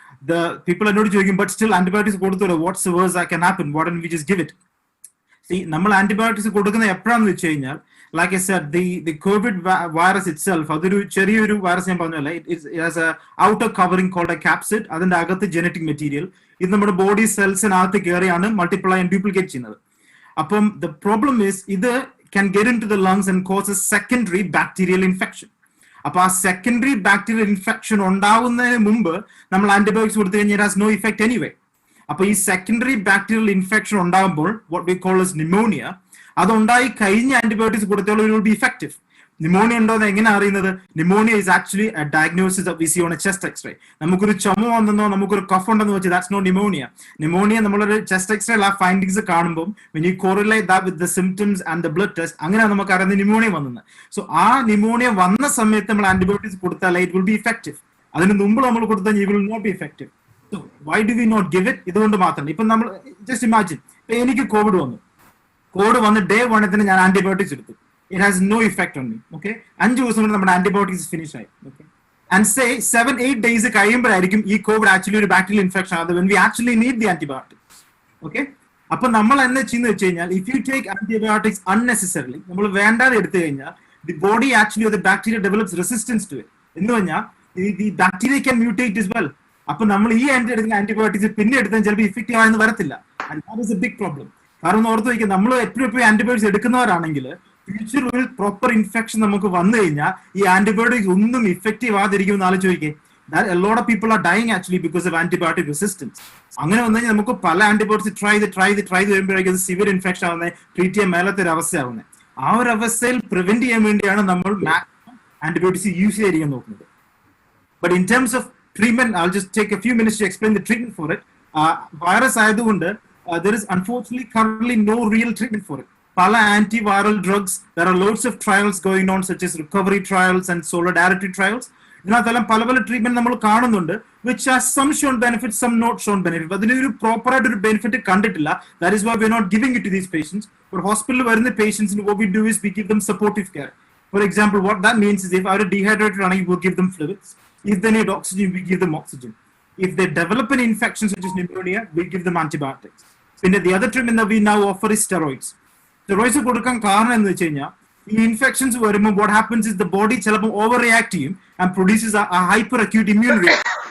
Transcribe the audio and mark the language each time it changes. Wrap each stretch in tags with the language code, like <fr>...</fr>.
<en>The people are not joking, but still antibiotics</en> <ml>കൊടുത്തോളൂ.</ml> <en>What's the worst that can happen? Why don't we just give it? See,</en> <ml>നമ്മൾ antibiotics കൊടുക്കുന്ന എപ്പോഴാന്ന് വെച്ച് കഴിഞ്ഞാൽ,</ml> <en>like I said, the COVID virus itself,</en> <ml>അതൊരു ചെറിയൊരു virus ഞാൻ പറഞ്ഞല്ലേ,</ml> <en>it has a outer covering called a capsid.</en> <ml>അതിന്റെ അകത്ത് ജനറ്റിക് മെറ്റീരിയൽ, ഇത് നമ്മുടെ ബോഡി സെൽസിനകത്ത് കയറിയാണ് മൾട്ടിപ്ലൈ ആൻഡ് ഡ്യൂപ്ലിക്കേറ്റ് ചെയ്യുന്നത്. അപ്പം</ml> <en>the problem is</en> <ml>ഇത്</ml> <en>can get into the lungs and cause a secondary bacterial infection.</en> <ml>അപ്പൊ ആ സെക്കൻഡറി ബാക്ടീരിയൽ ഇൻഫെക്ഷൻ ഉണ്ടാവുന്നതിന് മുമ്പ് നമ്മൾ ആന്റിബയോട്ടിക്സ് കൊടുത്തു കഴിഞ്ഞാൽ</ml> <en>it has no effect anyway.</en> <ml>അപ്പൊ ഈ സെക്കൻഡറി ബാക്ടീരിയൽ ഇൻഫെക്ഷൻ ഉണ്ടാകുമ്പോൾ</ml> <en>what we call as pneumonia,</en> <ml>അതുണ്ടായി കഴിഞ്ഞ antibiotics കൊടുത്തോളം</ml> <en>it will be effective.</en> <ml>Pneumonia ഉണ്ടോന്ന് എങ്ങനെ അറിയുന്നത്?</ml> <en>Pneumonia is actually a diagnosis that we see on a chest x-ray.</en> <ml>നമുക്കൊരു ചുമ വന്നെന്നോ നമുക്കൊരു കഫ് ഉണ്ടെന്ന് വെച്ചാൽ</ml> <en>that's not pneumonia.</en> <ml>Pneumonia നമ്മളൊരു ചെസ്റ്റ് എക്സ്റേ ആ ഫൈൻഡിങ്സ് കാണുമ്പോൾ</ml> <en>when you correlate that with the symptoms and the blood test,</en> <ml>അങ്ങനെ നമുക്ക് അറിയുന്നത് ന്യൂമോണിയ വന്നെന്ന്. സോ ആ ന്യൂമോണിയ വന്ന സമയത്ത് നമ്മൾ ആന്റിബയോട്ടിക്സ് കൊടുത്താൽ</ml> <en>it will be effective.</en> <ml>അതിന് മുമ്പ് നമ്മൾ കൊടുത്താൽ</ml> <en>it will not be effective. So why do we not give it?</en> <ml>ഇതുകൊണ്ട് മാത്രം. ഇപ്പൊ നമ്മൾ</ml> <en>just imagine,</en> <ml>എനിക്ക് കോവിഡ് വന്ന് ഡേ 1 തന്നെ ഞാൻ ആന്റിബയോട്ടിക്സ് എടുത്തു.</ml> <en>It has no effect on me. Okay,</en> <ml>5 ദിവസം കൊണ്ട് നമ്മുടെ ആന്റിബയോട്ടിക്സ് ഫിനിഷ് ആയി.</ml> <en>Okay, and say 7-8 days</en> <ml>കഴിയുമ്പോഴായിരിക്കും ഈ കോവിഡ് ആക്ച്വലി ഒരു ബാക്ടീരിയൽ ഇൻഫെക്ഷൻ ആണ്,</ml> <en>when we actually need the antibiotics. Okay,</en> <ml>അപ്പൊ നമ്മൾ എന്താ ചെയ്യുന്നത് വെച്ച് കഴിഞ്ഞാൽ,</ml> <en>if you take antibiotics unnecessarily,</en> <ml>നമ്മൾ വേണ്ടാതെ എടുത്തു കഴിഞ്ഞാൽ</ml> <en>the body actually or the bacteria develops resistance to it.</en> <ml>എന്ന് പറഞ്ഞാൽ</ml> <en>the bacteria can mutate as well.</en> <ml>അപ്പൊ നമ്മൾ ഈ ആന്റിബയോട്ടിക്സ് പിന്നെ എടുത്താൽ ചിലപ്പോൾ ഇഫക്റ്റീവ് ആയെന്ന് വരത്തില്ല.</ml> <en>And that is a big problem.</en> <ml>കാരണം ഓർത്ത് വയ്ക്കുക, നമ്മൾ എപ്പോഴും ആന്റിബയോട്ടിക്സ് എടുക്കുന്നവരാണെങ്കിൽ ഫ്യൂച്ചർ ഒരു പ്രോപ്പർ ഇൻഫെക്ഷൻ നമുക്ക് വന്നു കഴിഞ്ഞാൽ ഈ ആന്റിബയോട്ടിക്സ് ഒന്നും effective ആതിരിക്കുമെന്ന് ആലോചിക്കേ.</ml> <en>A lot of people are dying actually because of antibiotic resistance.</en> <ml>അങ്ങനെ വന്നു കഴിഞ്ഞാൽ നമുക്ക് പല ആന്റിബയോട്ടിക്സ് ട്രൈ ചെയ്ത് വരുമ്പോഴേക്കും സിവിയർ ഇൻഫെക്ഷൻ ആവുന്നത്, ട്രീറ്റ് ചെയ്യാൻ മേലത്തെ ഒരു അവസ്ഥയാവുന്നത്. ആ ഒരു അവസ്ഥയിൽ പ്രിവെന്റ് ചെയ്യാൻ വേണ്ടിയാണ് നമ്മൾ മാക്സിമം ആന്റിബയോട്ടിക്സ് യൂസ് ചെയ്യാൻ നോക്കുന്നത്.</ml> <en>But in terms of treatment, I'll just take a few minutes to explain the treatment for it. Virus</en> <ml>ആയതുകൊണ്ട്</ml> <en>there is unfortunately currently no real treatment for it. Pala antiviral drugs, there are loads of trials going on, such as recovery trials and solidarity trials.</en> <ml>ഇതിനകത്തെല്ലാം പല treatment നമ്മൾ കാണുന്നുണ്ട്,</ml> <en>which has some shown benefits, some not shown benefit.</en> <ml>അതിനൊരു proper ആയിട്ട് ഒരു benefit കണ്ടിട്ടില്ല.</ml> <en>That is why we are not giving it to these patients. For hospital</en> <ml>വരുന്ന</ml> <en>patients, what we do is we give them supportive care. For example, what that means is if they are dehydrated, we will give them fluids. If they need oxygen, we give them oxygen. If they develop an infection such as pneumonia, we give them antibiotics. And the other treatment that we now offer is steroids.</en> <ml>Steroids കൊടുക്കാൻ കാരണം എന്ന് വെച്ച് കഴിഞ്ഞാൽ ഈ infections വരുമ്പോൾ</ml> <en>what happens is the body</en> <ml>ചിലപ്പോൾ over react ചെയ്യും</ml> <en>and produces a hyper acute immune reaction.</en>